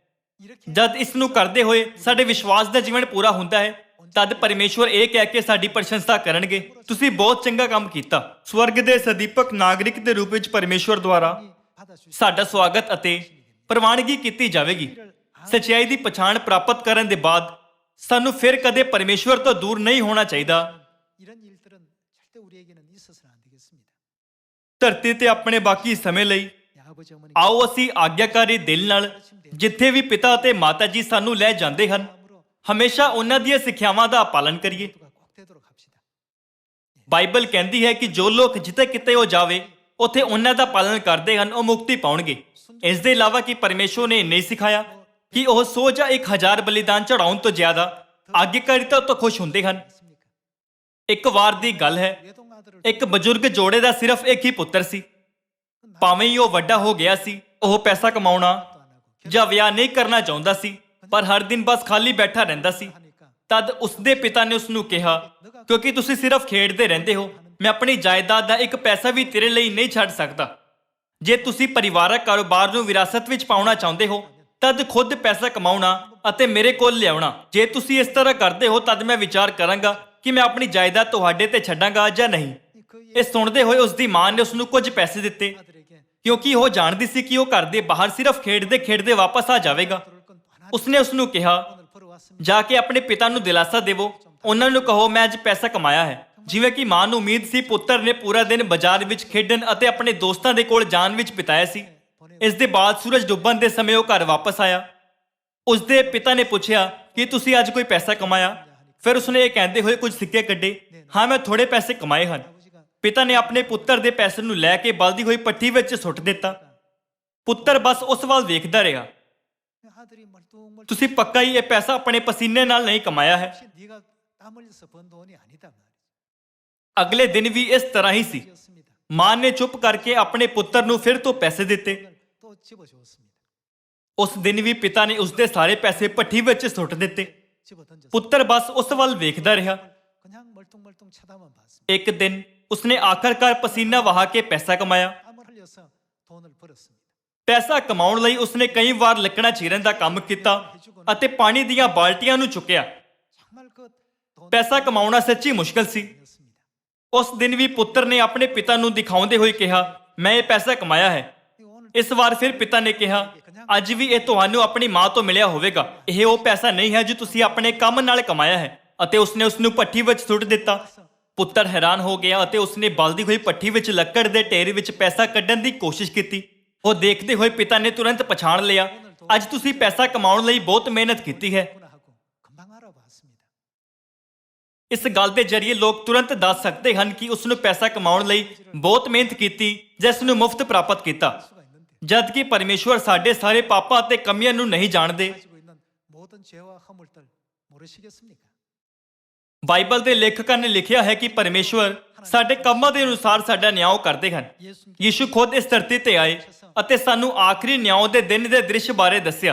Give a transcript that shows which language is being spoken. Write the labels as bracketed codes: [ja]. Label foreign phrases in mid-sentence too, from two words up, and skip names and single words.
[pa] ਜਦ ਇਸ ਨੂੰ ਕਰਦੇ ਹੋਏ ਸਾਡੇ ਵਿਸ਼ਵਾਸ ਦਾ ਜੀਵਨ ਪੂਰਾ ਹੁੰਦਾ ਹੈ ਤਦ ਪਰਮੇਸ਼ਵਰ ਇਹ ਕਹਿ ਕੇ ਸਾਡੀ ਪ੍ਰਸ਼ੰਸਾ ਕਰਨਗੇ ਤੁਸੀਂ ਬਹੁਤ ਚੰਗਾ ਕੰਮ ਕੀਤਾ। ਸਵਰਗ ਦੇ ਸਦੀਪਕ ਨਾਗਰਿਕ ਦੇ ਰੂਪ ਵਿੱਚ ਪਰਮੇਸ਼ਵਰ ਦੁਆਰਾ [ko] 받아주시 [pa] ਸਾਡਾ ਸਵਾਗਤ ਅਤੇ ਪ੍ਰਵਾਨਗੀ ਕੀਤੀ ਜਾਵੇਗੀ। ਸੱਚਾਈ ਦੀ ਪਛਾਣ ਪ੍ਰਾਪਤ ਕਰਨ ਦੇ ਬਾਅਦ ਸਾਨੂੰ ਫਿਰ ਕਦੇ ਪਰਮੇਸ਼ਵਰ ਤੋਂ ਦੂਰ ਨਹੀਂ ਹੋਣਾ ਚਾਹੀਦਾ। [ko] 이런 일들은 절대 우리에게는 있어서는 안 되겠습니다. [pa] ਧਰਤੀ ਤੇ ਆਪਣੇ ਬਾਕੀ ਸਮੇਂ ਲਈ [ko] 아버지 어머니 [pa] ਆਓ ਅਸੀਂ ਆਗਿਆਕਾਰੀ ਦਿਲ ਨਾਲ ਜਿੱਥੇ ਵੀ ਪਿਤਾ ਅਤੇ ਮਾਤਾ ਜੀ ਸਾਨੂੰ ਲੈ ਜਾਂਦੇ ਹਨ ਹਮੇਸ਼ਾ ਉਹਨਾਂ ਦੀਆਂ ਸਿੱਖਿਆਵਾਂ ਦਾ ਪਾਲਣ ਕਰੀਏ। [ko] 꼭 되도록 합시다. [pa] ਬਾਈਬਲ ਕਹਿੰਦੀ ਹੈ ਕਿ ਜੋ ਲੋਕ ਜਿੱਥੇ ਕਿਤੇ ਉਹ ਜਾਵੇ ਉੱਥੇ ਉਹਨਾਂ ਦਾ ਪਾਲਨ ਕਰਦੇ ਹਨ ਉਹ ਮੁਕਤੀ ਪਾਉਣਗੇ। ਇਸ ਦੇ ਇਲਾਵਾ ਕਿ ਪਰਮੇਸ਼ਵਰ ਨੇ ਨਹੀਂ ਸਿਖਾਇਆ ਕਿ ਉਹ 100 ਜਾਂ 1000 ਬਲੀਦਾਨ ਚੜਾਉਣ ਤੋਂ ਜ਼ਿਆਦਾ ਆਗਿਆਕਾਰੀਤਾ ਤੋਂ ਖੁਸ਼ ਹੁੰਦੇ ਹਨ। [ko] 맞습니까? [pa] ਇੱਕ ਵਾਰ ਦੀ ਗੱਲ ਹੈ [ko] 외동 아들을 [pa] ਇੱਕ ਬਜ਼ੁਰਗ ਜੋੜੇ ਦਾ ਸਿਰਫ ਇੱਕ ਹੀ ਪੁੱਤਰ ਸੀ। ਭਾਵੇਂ ਹੀ ਉਹ ਵੱਡਾ ਹੋ ਗਿਆ ਸੀ ਉਹ ਪੈਸਾ ਕਮਾਉਣਾ [ko] 안 하고 [pa] ਜਾਂ ਵਿਆਹ ਨਹੀਂ ਕਰਨਾ ਚਾਹੁੰਦਾ ਸੀ ਪਰ ਹਰ ਦਿਨ ਬਸ ਖਾਲੀ ਬੈਠਾ ਰਹਿੰਦਾ ਸੀ। [ko] 하니까 [pa] ਤਦ ਉਸਦੇ ਪਿਤਾ ਨੇ ਉਸਨੂੰ ਕਿਹਾ ਕਿਉਂਕਿ ਤੁਸੀਂ ਸਿਰਫ ਖੇਡਦੇ ਰਹਿੰਦੇ ਹੋ ਮੈਂ ਆਪਣੀ ਜਾਇਦਾਦ ਦਾ ਇੱਕ ਪੈਸਾ ਵੀ ਤੇਰੇ ਲਈ ਨਹੀਂ ਛੱਡ ਸਕਦਾ। ਜੇ ਤੁਸੀਂ ਪਰਿਵਾਰਕ ਕਾਰੋਬਾਰ ਨੂੰ ਵਿਰਾਸਤ ਵਿੱਚ ਪਾਉਣਾ ਚਾਹੁੰਦੇ ਹੋ ਤਦ ਖੁਦ ਪੈਸਾ ਕਮਾਉਣਾ ਅਤੇ ਮੇਰੇ ਕੋਲ ਲਿਆਉਣਾ। ਜੇ ਤੁਸੀਂ ਇਸ ਤਰ੍ਹਾਂ ਕਰਦੇ ਹੋ ਤਦ ਮੈਂ ਵਿਚਾਰ ਕਰਾਂਗਾ ਕਿ ਮੈਂ ਆਪਣੀ ਜਾਇਦਾਦ ਤੁਹਾਡੇ ਤੇ ਛੱਡਾਂਗਾ ਜਾਂ ਨਹੀਂ। ਇਹ ਸੁਣਦੇ ਹੋਏ ਉਸਦੀ ਮਾਂ ਨੇ ਉਸਨੂੰ ਕੁਝ ਪੈਸੇ ਦਿੱਤੇ [ko] 아들에게 [pa] ਕਿਉਂਕਿ ਉਹ ਜਾਣਦੀ ਸੀ ਕਿ ਉਹ ਘਰ ਦੇ ਬਾਹਰ ਸਿਰਫ ਖੇਡਦੇ ਖੇਡਦੇ ਵਾਪਸ ਆ ਜਾਵੇਗਾ। [ko] 들어올 건 하나 [pa] ਉਸਨੇ ਉਸਨੂੰ ਕਿਹਾ [ko] 오늘 벌어왔습니다. [pa] ਜਾ ਕੇ ਆਪਣੇ ਪਿਤਾ ਨੂੰ ਦਿਲਾਸਾ ਦੇਵੋ ਉਹਨਾਂ ਨੂੰ ਕਹੋ ਮੈਂ ਅੱਜ ਪੈਸਾ ਕਮਾਇਆ ਹੈ। ਜਿਵੇਂ ਕਿ ਮਾਂ ਨੂੰ ਉਮੀਦ ਸੀ ਪੁੱਤਰ ਨੇ ਪੂਰਾ ਦਿਨ ਬਾਜ਼ਾਰ ਵਿੱਚ ਖੇਡਣ ਅਤੇ ਆਪਣੇ ਦੋਸਤਾਂ ਦੇ ਕੋਲ ਜਾਣ ਵਿੱਚ ਬਿਤਾਇਆ ਸੀ। ਇਸ ਦੇ ਬਾਅਦ ਸੂਰਜ ਡੁੱਬਣ ਦੇ ਸਮੇਂ ਉਹ ਘਰ ਵਾਪਸ ਆਇਆ। ਉਸਦੇ ਪਿਤਾ ਨੇ ਪੁੱਛਿਆ ਕਿ ਤੁਸੀਂ ਅੱਜ ਕੋਈ ਪੈਸਾ ਕਮਾਇਆ। ਫਿਰ ਉਸਨੇ ਇਹ ਕਹਿੰਦੇ ਹੋਏ ਕੁਝ ਸਿੱਕੇ ਕੱਢੇ ਹਾਂ ਮੈਂ ਥੋੜੇ ਪੈਸੇ ਕਮਾਏ ਹਨ। [ko] 아버지가 [pa] ਪਿਤਾ ਨੇ ਆਪਣੇ ਪੁੱਤਰ ਦੇ ਪੈਸੇ ਨੂੰ ਲੈ ਕੇ ਬਲਦੀ ਹੋਈ ਪੱਠੀ ਵਿੱਚ ਸੁੱਟ ਦਿੱਤਾ। ਪੁੱਤਰ ਬਸ ਉਸ ਵੱਲ ਵੇਖਦਾ ਰਿਹਾ। [ko] 아들이 멀뚱멀뚱 [pa] ਤੁਸੀਂ ਪੱਕਾ ਹੀ ਇਹ ਪੈਸਾ ਆਪਣੇ ਪਸੀਨੇ ਨਾਲ ਨਹੀਂ ਕਮਾਇਆ ਹੈ। [ko] 혹시 네가 땀 흘려서 번 돈이 아니다 말이지. [pa] ਅਗਲੇ ਦਿਨ ਵੀ ਇਸ ਤਰ੍ਹਾਂ ਹੀ ਸੀ। [ko] 였습니다. [pa] ਮਾਂ ਨੇ ਚੁੱਪ ਕਰਕੇ ਆਪਣੇ ਪੁੱਤਰ ਨੂੰ ਫਿਰ ਤੋਂ ਪੈਸੇ ਦਿੱਤੇ। [ko] 또 집어주었습니다. [pa] ਉਸ ਦਿਨ ਵੀ ਪਿਤਾ ਨੇ ਉਸਦੇ ਸਾਰੇ ਪੈਸੇ ਭੱਠੀ ਵਿੱਚ ਸੁੱਟ ਦਿੱਤੇ। [ko] 집어 던졌습니다. [pa] ਪੁੱਤਰ ਬਸ ਉਸ ਵੱਲ ਵੇਖਦਾ ਰਿਹਾ। [ko] 그냥 멀뚱멀뚱 쳐다만 봤습니다. [pa] ਇੱਕ ਦਿਨ ਉਸਨੇ ਆਖਰਕਾਰ ਪਸੀਨਾ ਵਹਾ ਕੇ ਪੈਸਾ ਕਮਾਇਆ। [ko] 땀을 흘려서 돈을 벌었습니다. [pa] ਪੈਸਾ ਕਮਾਉਣ ਲਈ ਉਸਨੇ ਕਈ ਵਾਰ ਲੱਕੜਾਂ ਚੀਰਨ ਦਾ ਕੰਮ ਕੀਤਾ ਅਤੇ ਪਾਣੀ ਦੀਆਂ ਬਾਲਟੀਆਂ ਨੂੰ ਚੁੱਕਿਆ। [ko] 정말 그 돈을 [pa] ਪੈਸਾ ਕਮਾਉਣਾ ਸੱਚੀ ਮੁਸ਼ਕਲ ਸੀ। [ko] 벌었습니다. [pa] ਉਸ ਦਿਨ ਵੀ ਪੁੱਤਰ ਨੇ ਆਪਣੇ ਪਿਤਾ ਨੂੰ ਦਿਖਾਉਂਦੇ ਹੋਏ ਕਿਹਾ, ਮੈਂ ਇਹ ਪੈਸਾ ਕਮਾਇਆ ਹੈ। [ko] 오늘 [pa] ਇਸ ਵਾਰ ਫਿਰ ਪਿਤਾ ਨੇ ਕਿਹਾ, ਅੱਜ ਵੀ ਇਹ ਤੁਹਾਨੂੰ ਆਪਣੀ ਮਾਂ ਤੋਂ ਮਿਲਿਆ ਹੋਵੇਗਾ। ਇਹ ਉਹ ਪੈਸਾ ਨਹੀਂ ਹੈ ਜੋ ਤੁਸੀਂ ਆਪਣੇ ਕੰਮ ਨਾਲ ਕਮਾਇਆ ਹੈ। ਅਤੇ ਉਸਨੇ ਉਸ ਨੂੰ ਭੱਠੀ ਵਿੱਚ ਸੁੱਟ ਦਿੱਤਾ। ਪੁੱਤਰ ਹੈਰਾਨ ਹੋ ਗਿਆ ਅਤੇ ਉਸਨੇ ਬਲਦੀ ਹੋਈ ਭੱਠੀ ਵਿੱਚ ਲੱਕੜ ਦੇ ਢੇਰ ਵਿੱਚ ਪੈਸਾ ਕੱਢਣ ਦੀ ਕੋਸ਼ਿਸ਼ ਕੀਤੀ। ਉਹ ਦੇਖਦੇ ਹੋਏ ਪਿਤਾ ਨੇ ਤੁਰੰਤ ਪਛਾਣ ਲਿਆ, ਅੱਜ ਤੁਸੀਂ ਪੈਸਾ ਕਮਾਉਣ ਲਈ ਬਹੁਤ ਮਿਹਨਤ ਕੀਤੀ ਹੈ। [ko] 구나 하고 금방 알아봤습니다. [pa] ਇਸ ਗੱਲ ਦੇ ਜ਼ਰੀਏ ਲੋਕ ਤੁਰੰਤ ਦੱਸ ਸਕਦੇ ਹਨ ਕਿ ਉਸ ਨੂੰ ਪੈਸਾ ਕਮਾਉਣ ਲਈ ਬਹੁਤ ਮਿਹਨਤ ਕੀਤੀ ਜਾਂ ਇਸ ਨੂੰ ਮੁਫਤ ਪ੍ਰਾਪਤ ਕੀਤਾ। [ko] 수가 있는데 [pa] ਜਦ ਕਿ ਪਰਮੇਸ਼ਵਰ ਸਾਡੇ ਸਾਰੇ ਪਾਪਾਂ ਅਤੇ ਕਮੀਆਂ ਨੂੰ ਨਹੀਂ ਜਾਣਦੇ। [ko] 가지고 있는 모든 죄와 허물들 모르시겠습니까? [pa] ਬਾਈਬਲ ਦੇ ਲੇਖਕਾਂ ਨੇ ਲਿਖਿਆ ਹੈ ਕਿ ਪਰਮੇਸ਼ਵਰ ਸਾਡੇ ਕੰਮਾਂ ਦੇ ਅਨੁਸਾਰ ਸਾਡਾ ਨਿਆਂ ਕਰਦੇ ਹਨ। [ko] 예수님께서 [pa] ਯੀਸ਼ੂ ਖੁਦ ਇਸ ਧਰਤੀ ਤੇ ਆਏ ਅਤੇ ਸਾਨੂੰ ਆਖਰੀ ਨਿਆਂ ਦੇ ਦਿਨ ਦੇ ਦ੍ਰਿਸ਼ ਬਾਰੇ ਦੱਸਿਆ।